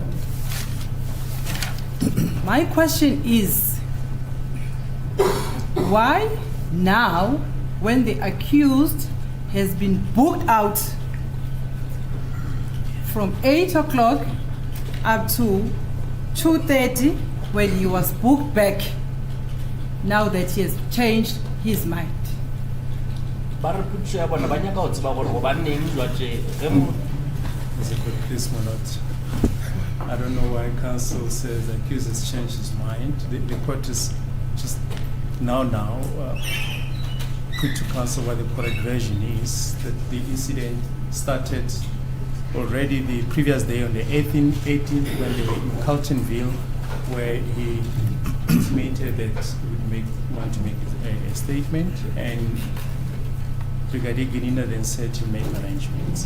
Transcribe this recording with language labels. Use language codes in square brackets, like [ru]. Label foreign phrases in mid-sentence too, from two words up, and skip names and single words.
[en] My question is, why now, when the accused has been booked out from 8 o'clock up to 2:30, when he was booked back, now that he has changed his mind? [nso] Ba re putso ya bona ba nyaka go tseba gore gobaneng jwatse ge mo [en] It's a good please, my lord. I don't know why counsel says the accused has changed his mind. The court is just now put to counsel what the correct version is, that the incident started already the previous day on the 18th when they were in Carltonville, where he intimated that he would want to make a statement, and Brigadier Gininda then said to make arrangements.